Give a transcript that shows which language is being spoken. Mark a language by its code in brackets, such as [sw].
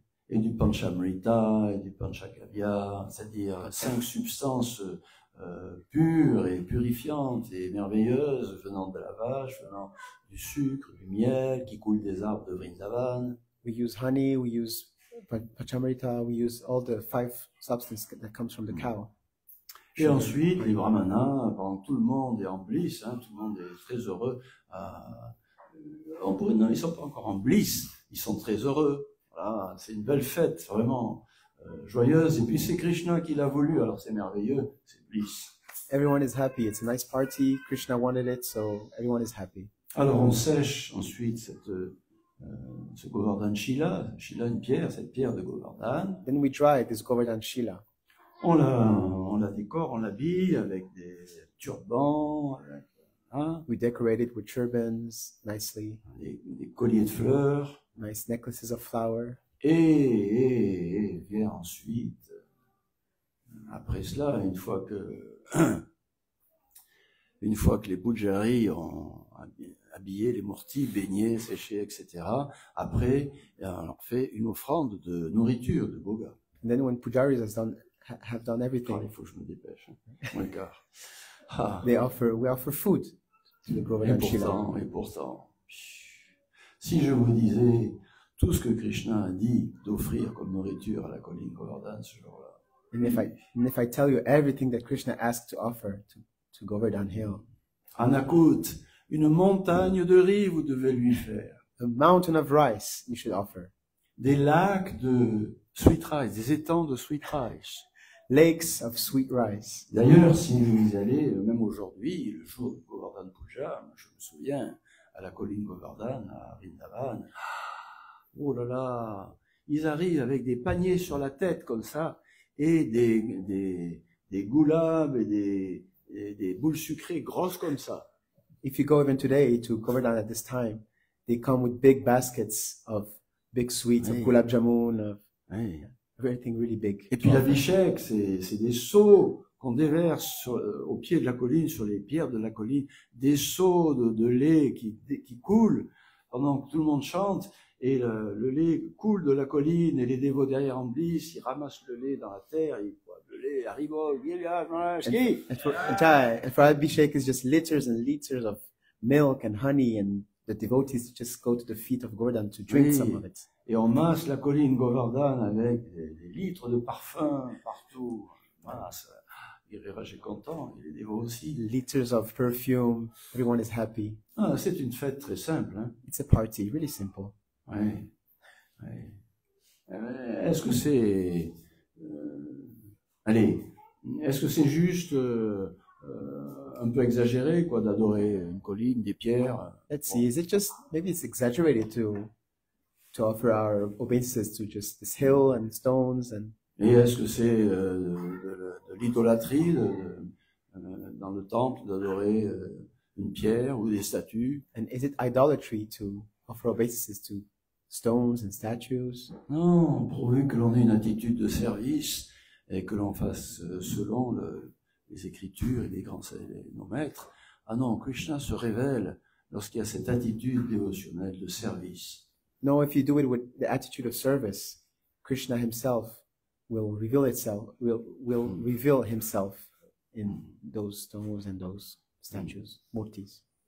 [fr] Et du panchamrita, et du panchakavya, c'est-à-dire 5 substances pures et purifiantes et merveilleuses venant de la vache, venant du sucre, du miel qui coule des arbres de Vrindavan. [en] We use honey, we use pachamrita, we use all the 5 substances that comes from the cow. [fr] Et ensuite, les brahmanas, pendant que tout le monde est en bliss, hein, tout le monde est très heureux. Non, ils sont pas encore en bliss, ils sont très heureux. Voilà, c'est une belle fête, vraiment joyeuse. Et puis c'est Krishna qui l'a voulu, alors c'est merveilleux, c'est bliss. [en] Everyone is happy. It's a nice party. Krishna wanted it, so everyone is happy. [fr] Alors on sèche ensuite ce Govardhan Shila, une pierre, cette pierre de Govardhan. [en] Then we dry this Govardhan Shila. [fr] On la décore, on l'habille avec des turbans, hein, [en] We decorate it with turbans nicely, [fr] des colliers de fleurs. [en] nice necklaces of flower. [fr] Et vient ensuite, après cela, une fois que les pujaris ont habiller les murtis, baigner, sécher, etc. Après, on leur fait une offrande de nourriture, de boga. [en] And then when pujaris have done Ah, everything, [fr] il faut que je me dépêche. Moins le quart. Ah, [en] we offer food to the Govardhan Shila. [fr] et pourtant, si je vous disais tout ce que Krishna a dit d'offrir comme nourriture à la colline Govardhan ce jour-là, [en] And if I tell you everything that Krishna asked to offer to Govardhan Hill, [fr] Anakut, une montagne de riz vous devez lui faire. [en] a mountain of rice you should offer, [fr] Des lacs de sweet rice, des étangs de sweet rice. [en] lakes of sweet rice. [fr] D'ailleurs, si vous y allez, même aujourd'hui, le jour de Govardhan Puja, je me souviens, à la colline Govardhan, à Vrindavan, oh là là, ils arrivent avec des paniers sur la tête comme ça, et des goulabs et des boules sucrées grosses comme ça. [en] If you go even today to Govardhan at this time, they come with big baskets of big sweets, of Hey. gulab jamun, of [fr] Oui. [en] everything really big. [fr] Et puis la bichek, c'est des seaux qu'on déverse au pied de la colline, sur les pierres de la colline, des seaux de lait qui coulent pendant que tout le monde chante, et le lait coule de la colline, et les dévots derrière emplissent, ils ramassent le lait dans la terre, ils boivent le lait, à rigole, [en] And for Abhishek, it's just liters and liters of milk and honey, and the devotees just go to the feet of Govardhan to drink [fr] Oui. [en] some of it. [fr] Et on masse la colline Govardhan avec des litres de parfum partout. Voilà, Giriraj est content, et les dévots aussi. [en] Liters of perfume, everyone is happy. [fr] Ah, c'est une fête très simple, hein. [en] It's a party, really simple. [fr] Oui. Est-ce que c'est... allez, est-ce que c'est juste un peu exagéré, quoi, d'adorer une colline, des pierres? [en] Let's see, is it just, maybe it's exaggerated to offer our obeisances to just this hill and stones, and [fr] Et est-ce que c'est de l'idolâtrie dans le temple d'adorer une pierre ou des statues? [en] is it idolatry to offer obeisances to stones and statues? [fr] Non, pourvu que l'on ait une attitude de service et que l'on fasse selon les Écritures et nos maîtres. Ah non, Krishna se révèle lorsqu'il y a cette attitude dévotionnelle de service. [en] No, if you do it with the attitude of service, Krishna himself will reveal himself in those stones and those statues, murtis.